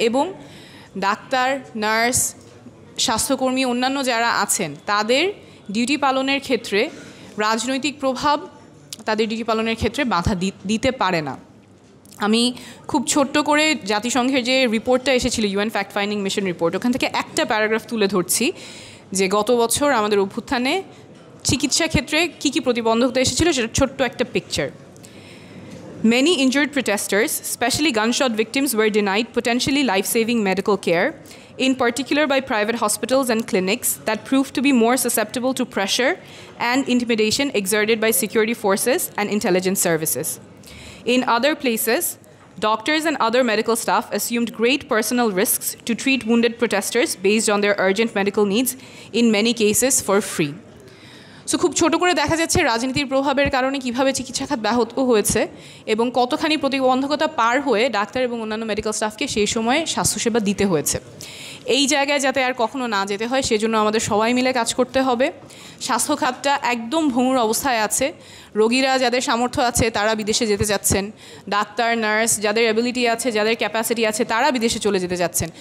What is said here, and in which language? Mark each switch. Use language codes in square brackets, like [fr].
[bn] এবং doctor, nurse, স্বাস্থ্যকর্মী, অন্যান্য যারা আছেন, তাদের ডিউটি পালনের ক্ষেত্রে রাজনৈতিক প্রভাব তাদের ডিউটি পালনের ক্ষেত্রে বাধা দিতে পারে না। আমি খুব ছোট্ট করে জাতিসংঘের যে রিপোর্টটা এসেছিল, UN fact finding mission report, ওখান থেকে একটা প্যারাগ্রাফ তুলে ধরছি যে গত বছর আমাদের অভ্যুত্থানে চিকিৎসা ক্ষেত্রে কী কী প্রতিবন্ধকতা এসেছিল, সেটা ছোট্ট একটা picture. [en] Many injured protesters, especially gunshot victims, were denied potentially life-saving medical care, in particular by private hospitals and clinics that proved to be more susceptible to pressure and intimidation exerted by security forces and intelligence services. In other places, doctors and other medical staff assumed great personal risks to treat wounded protesters based on their urgent medical needs, in many cases for free. [bn] So খুব ছোটো করে দেখা যাচ্ছে রাজনীতির প্রভাবের কারণে কীভাবে চিকিৎসা খাত ব্যাহত হয়েছে এবং কতখানি প্রতিবন্ধকতা পার হয়ে ডাক্তার এবং অন্যান্য মেডিকেল স্টাফকে সেই সময়ে স্বাস্থ্যসেবা দিতে হয়েছে। এই জায়গায় যাতে আর কখনো না যেতে হয়, সেজন্য আমাদের সবাই মিলে কাজ করতে হবে। স্বাস্থ্য খাতটা একদম ভঙ্গুর অবস্থায় আছে। রোগীরা যাদের সামর্থ্য আছে তারা বিদেশে যেতে যাচ্ছেন, ডাক্তার, নার্স যাদের অ্যাবিলিটি আছে, যাদের ক্যাপাসিটি আছে, তারা বিদেশে চলে যেতে যাচ্ছেন।